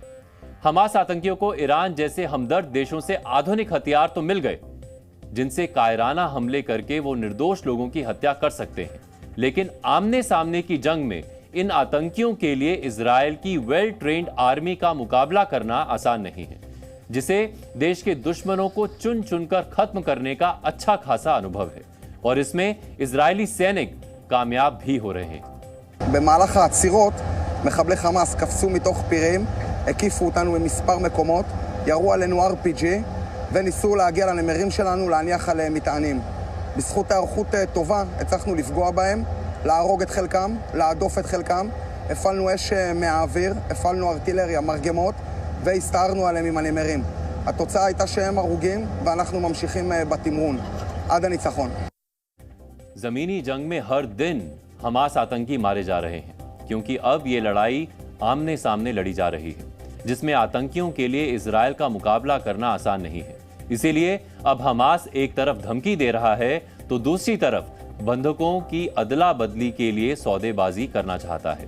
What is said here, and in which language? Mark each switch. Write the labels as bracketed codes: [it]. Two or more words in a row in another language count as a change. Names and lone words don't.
[hi] हमास आतंकियों को ईरान जैसे हमदर्द देशों से आधुनिक हथियार तो मिल गए, जिनसे कायराना हमले करके वो निर्दोष लोगों की हत्या कर सकते हैं, लेकिन आमने सामने की जंग में इन आतंकियों के लिए इजराइल की [en] well trained army [hi] का मुकाबला करना आसान नहीं है, जिसे देश के दुश्मनों को चुन चुनकर खत्म करने का अच्छा खासा अनुभव है, और इसमें इजरायली सैनिक कामयाब भी हो रहे हैं। [he] במהלך העצירות, מחבלי חמאס קפצו מתוך פירים, הקיפו אותנו במספר מקומות, ירו עלינו RPG וניסו להגיע לנמרים שלנו, להניח עליהם מטענים. בזכות הערכות טובה הצלחנו לפגוע בהם, להרוג את חלקם, להדוף את חלקם, הפעלנו אש מהאוויר, הפעלנו ארטילריה, מרגמות, והסתערנו עליהם עם הנמרים. התוצאה הייתה שהם הרוגים ואנחנו ממשיכים בתמרון עד הניצחון. [hi] जमीनी जंग में हर दिन हमास आतंकी मारे जा रहे हैं, क्योंकि अब ये लड़ाई आमने सामने लड़ी जा रही है, जिसमें आतंकियों के लिए इजराइल का मुकाबला करना आसान नहीं है। इसीलिए अब हमास एक तरफ धमकी दे रहा है तो दूसरी तरफ बंधकों की अदला बदली के लिए सौदेबाजी करना चाहता है।